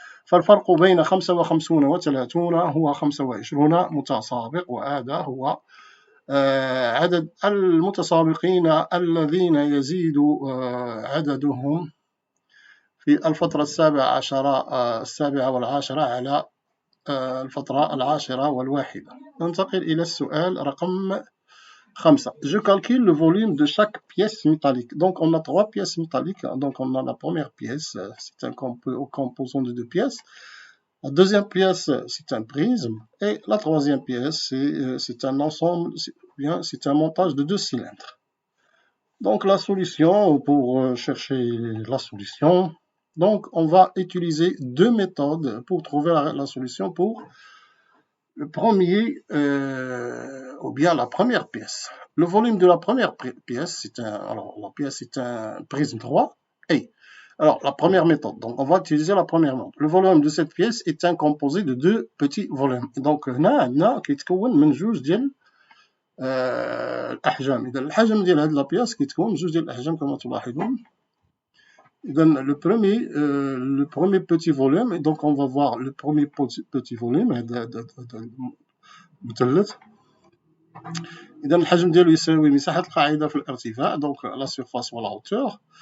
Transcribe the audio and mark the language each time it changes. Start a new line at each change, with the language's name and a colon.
Arabic: فالفرق بين 55 و 30 هو 25 متسابق، وهذا هو عدد المتسابقين الذين يزيد عددهم في الفترة 7 و10 على الفترة 10 و1. ننتقل إلى السؤال رقم 5.
French: Je calcule le volume de chaque pièce métallique. Donc on a 3 pièces métalliques. Donc on a la première pièce, c'est un composant de 2 pièces. La deuxième pièce, c'est un prisme. Et la troisième pièce, c'est un ensemble, c'est un montage de 2 cylindres. Donc la solution, pour chercher la solution, donc on va utiliser 2 méthodes pour trouver la solution pour le premier, ou bien la première pièce. Le volume de la première pièce, c'est un prisme droit. Et alors, la première méthode, donc on va utiliser la première méthode. Le volume de cette pièce est un composé de 2 petits volumes. Donc,
Arabic: هنا كيتكون من 2 ديال الأحجام. إذا الحجم ديال هاد البياس كيتكون 2 ديال الأحجام كما تلاحظون. إذا
French: le premier petit volume, et donc on va voir le premier petit volume
Arabic: هذا مثلث. إذا الحجم ديالو يساوي مساحة القاعدة في الارتفاع،
French: donc la surface ou la hauteur.